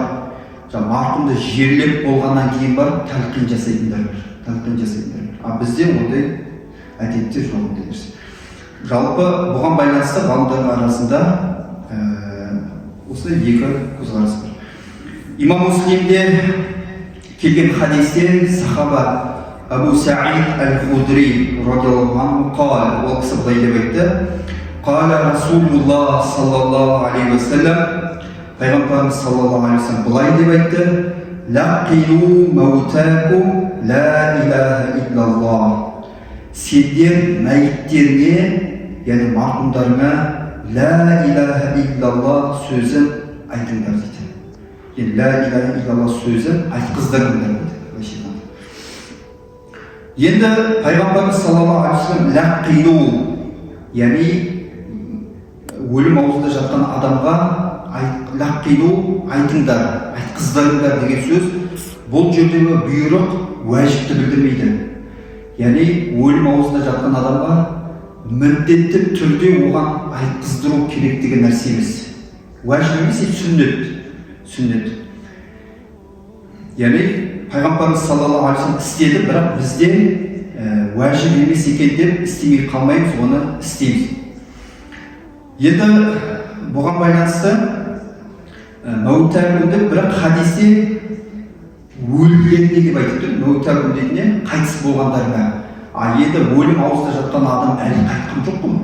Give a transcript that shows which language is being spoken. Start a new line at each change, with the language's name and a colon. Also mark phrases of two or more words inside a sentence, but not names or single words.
Kazakh: Марқұмды жерлеп болғаннан кейін барып талқин жасайтындар бар. А бізде ондай әдеттер жоқ дедіңіз. Жалпы бұған байланысты ғалымдардың арасында осылай екі көзқарас бар. Имам Муслимде келген хадисте сахаба Абу Саид аль-Худри
Arabic: رضي الله عنه قال,
Kazakh: ол кісі былай деп айтты:
Arabic: قال رسول الله صلى الله عليه وسلم,
Kazakh: Пайғамбарымыз
Arabic: صلى الله عليه وسلم
Kazakh: былай деп айтты:
Arabic: لقنوا موتاكم لا إله إلا الله.
Kazakh: Сендер мәйіттеріне, яғни марқұмдарыңа
Arabic: لا إله إلا الله
Kazakh: сөзін айтыңдар дейді.
Arabic: لا إله إلا الله
Kazakh: сөзін айтқыздырыңдар дейді. Енді Пайғамбарымыз
Arabic: صلى الله عليه وسلم
Kazakh: лақину, яғни өлім аузында жатқан адамға лақину айтыңдар, айтқыздырыңдар деген сөз. Бұл жердегі бұйрық уәжіпті білдірмейді. Яғни өлім аузында жатқан адамға міндетті түрде оған айтқыздыру керек деген нәрсе емес. Уәжіп емес, сүннет. Яғни Пайғамбарымыз
Arabic: صلى الله عليه وسلم
Kazakh: істеді, бірақ бізде уәжіп емес екен деп істемей қалмаймыз, оны істейміз. Енді бұған байланысты мәутакун деп, бірақ хадисте өлгенде деп айтып тұр. Мәутакун дейтіне қайтыс болғандарына. Енді өлім аузында жатқан адам әлі қайтқан жоқ қой.